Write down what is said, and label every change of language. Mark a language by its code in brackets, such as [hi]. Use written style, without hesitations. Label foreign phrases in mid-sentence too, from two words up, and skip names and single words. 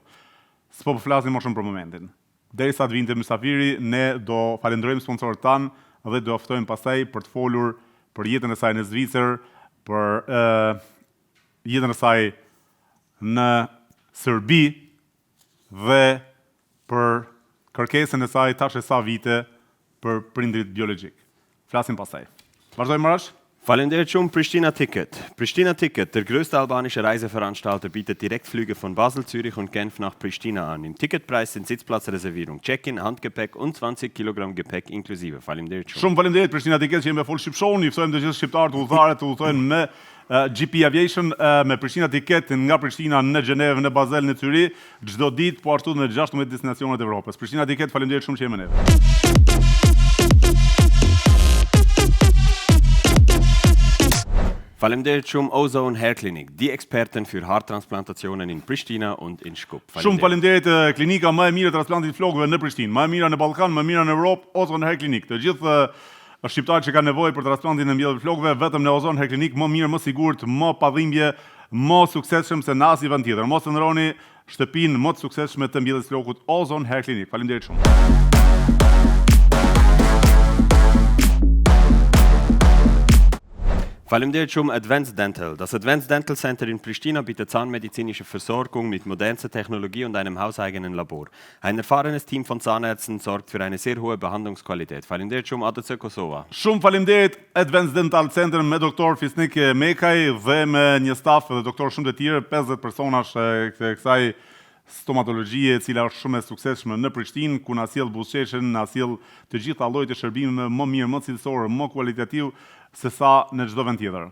[sq] S'po flasim më shumë për momentin. Derisa të vinte mysafiri, ne do falenderojmë sponsorët tanë dhe do ftojmë pastaj për të folur për jetën e saj në Zvicër, për jetën e saj në Serbi dhe për kërkesën e saj tash e sa vite për prindrit biologjik. Flasim pastaj. Vazhdojmë, Marash? Faleminderit shumë Pristina Ticket. [de] Pristina Ticket, der größte albanische Reiseveranstalter, bietet Direktflüge von Basel, Zürich und Genf nach Pristina an. Im Ticketpreis sind Sitzplatzreservierung, Check-in, Handgepäck und 20 Kilogramm Gepäck inklusive. [sq] Faleminderit shumë. Shumë faleminderit Pristina Ticket që jemi me Full Ship Show. Ju ftojmë të gjithë shqiptarët udhëtarët të udhëtojnë me GP Aviation me Pristina Ticket nga Prishtina në Gjenevë, në Basel, në Zyri, çdo ditë po ashtu në 16 destinacionet e Evropës. Pristina Ticket, faleminderit shumë që jemi me neve. Faleminderit shumë Ozone Hair Clinic, [de] die Experten für Haartransplantationen in Pristina und in Shkup. [sq] Shumë faleminderit klinika më e mirë e transplantit flokëve në Prishtinë, më e mira në Ballkan, më e mira në Europë, Ozone Hair Clinic. Të gjithë shqiptarët që kanë nevojë për transplantin e mbjellëve flokëve, vetëm në Ozone Hair Clinic, më mirë, më sigurt, më pa dhimbje, më suksesshëm se në asnjë vend tjetër. Mos e ndroni shtëpinë më të suksesshme të mbjelljes flokut Ozone Hair Clinic. Faleminderit shumë. Faleminderit shumë Advanced Dental. [de] Das Advanced Dental Center in Pristina bietet zahnmedizinische Versorgung mit modernster Technologie und einem hauseigenen Labor. Ein erfahrenes Team von Zahnärzten sorgt für eine sehr hohe Behandlungsqualität. [sq] Faleminderit shumë ADC Kosova. Shumë faleminderit Advanced Dental Center me doktor Fisnik Mekaj dhe me një staf dhe doktor shumë të tjerë, 50 personash të kësaj stomatologjie e cila është shumë e suksesshme në Prishtinë, ku na sjell buzëqeshën, na sjell të gjitha llojet e shërbimeve më mirë, më cilësor, më kualitativ se sa në çdo vend tjetër.